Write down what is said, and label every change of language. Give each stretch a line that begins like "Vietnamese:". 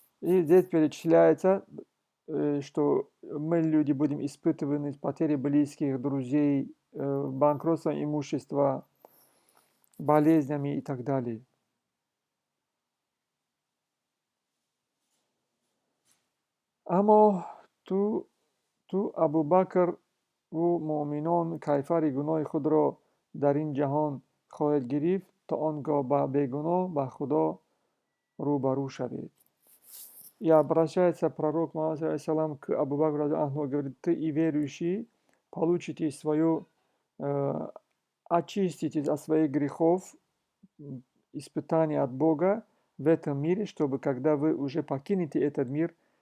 Russian: И здесь перечисляется, что мы, люди, будем испытываны потери близких, друзей, банкротством имущества, болезнями и так далее.
Tajik: Аммо ту Абу Бакр у муъминон кайфари гуноҳи худро дар ин ҷаҳон хоҳед гирифт, то он гоҳ ба бегуноҳ ба Худо рӯбарӯ шавед.
Russian: И обращается пророк Мухаммад саллаллаху алейхи к Абу Бакру, говорит: ты и верующий получите свое, очиститесь от своих грехов, испытание от Бога в этом мире, чтобы когда вы уже покинете этот мир,